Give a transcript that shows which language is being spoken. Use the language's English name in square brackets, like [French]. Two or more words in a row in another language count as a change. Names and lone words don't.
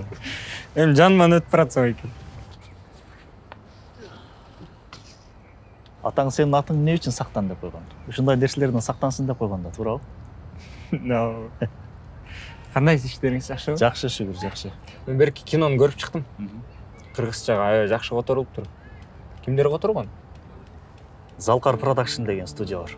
[Kyrgyz] Эми жаныман өтүп баратса экен. [Kazakh] Атаң сенің атың не үшін сақтан деп қойған? [Kyrgyz] Ушундай нерселерден сақтансын деп қойған да, туурабы? Кандай иштериңиз жакшыбы? Жакшы, шүгүр, жакшы. Мен берки кинону көрүп чыктым. Кыргызчага аябай жакшы которулуптур. Кимдер которгон? Залкар Production деген студия бар.